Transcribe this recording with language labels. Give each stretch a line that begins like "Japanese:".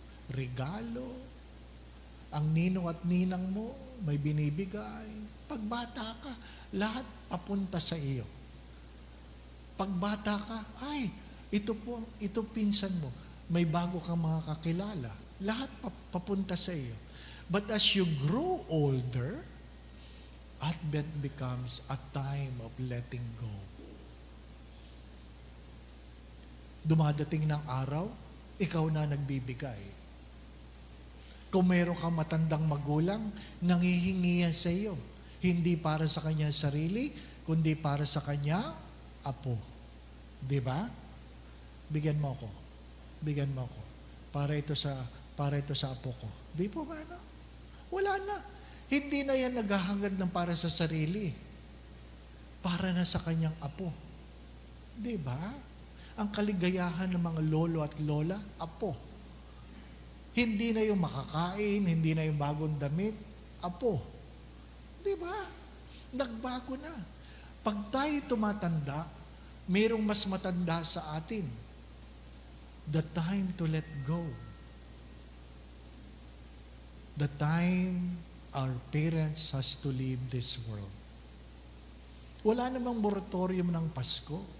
Filipino: Regalo, ang ninong at ninang mo, may binibigay. Pag bata ka, lahat papunta sa iyo. Pag bata ka, ay, ito pinsan mo, may bago kang mga kakilala. Lahat papunta sa iyo.
English: But as you grow older, Advent becomes a time of letting go.
Filipino: Dumadating ng araw, ikaw na nagbibigay. Kung meron kang matandang magulang, nanghihingi yan sa iyo. Hindi para sa kanyang sarili, kundi para sa kanyang apo. Di ba? Bigyan mo ako. Bigyan mo ako. Para ito sa apo ko. Di po ba na? Wala na. Hindi na yan naghahangad ng para sa sarili. Para na sa kanyang apo. Di ba? Ang kaligayahan ng mga lolo at lola, apo. Hindi na yung makakain, hindi na yung bagong damit, apo. Di ba? Nagbago na. Pag tayo tumatanda, mayroong mas matanda sa atin.
English: The time to let go. The time our parents has to leave this world.
Filipino: Wala namang moratorium ng Pasko.